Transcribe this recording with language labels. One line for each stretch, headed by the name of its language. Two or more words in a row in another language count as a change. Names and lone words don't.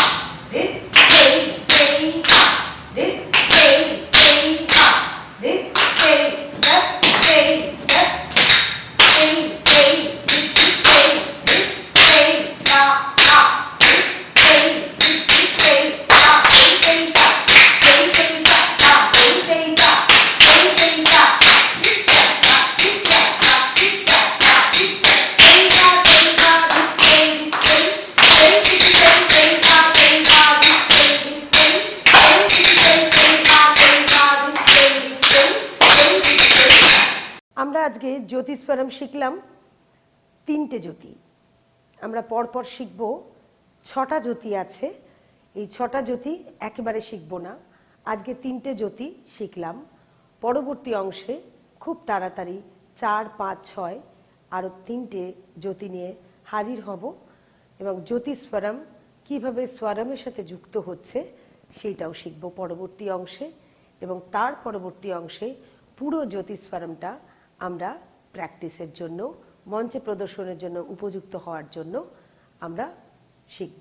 Bangla: dit tei tei ha dit tei tei ha dit tei tap tei tap tei tei dit tei dit tei ta ha dit tei dit tei ta tei tei ta tei tei ta ta tei tei ta tei tei ta dit ta ta dit ta ta dit ta ta dit ta tei ta tei ta dit tei dit tei tei dit tei tei ta tei ta dit tei dit tei tei dit tei tei ta tei ta dit tei dit tei tei dit tei। আমরা আজকে জ্যোতিস্বরম শিখলাম 3টে জ্যোতি। আমরা পরপর শিখব 6টা জ্যোতি আছে, এই 6টা জ্যোতি একেবারে শিখব না, আজকে 3টে জ্যোতি শিখলাম। পরবর্তী অংশে খুব তাড়াতাড়ি 4, 5, 6 আরো 3টে জ্যোতি নিয়ে হাজির হব এবং জ্যোতিস্বরম কিভাবে স্বরমের সাথে যুক্ত হচ্ছে সেইটাও শিখব পরবর্তী অংশে, এবং তার পরবর্তী অংশে পুরো জ্যোতিস্বরমটা আমরা প্র্যাকটিসের জন্য, মঞ্চে প্রদর্শনের জন্য উপযুক্ত হওয়ার জন্য আমরা শিখব।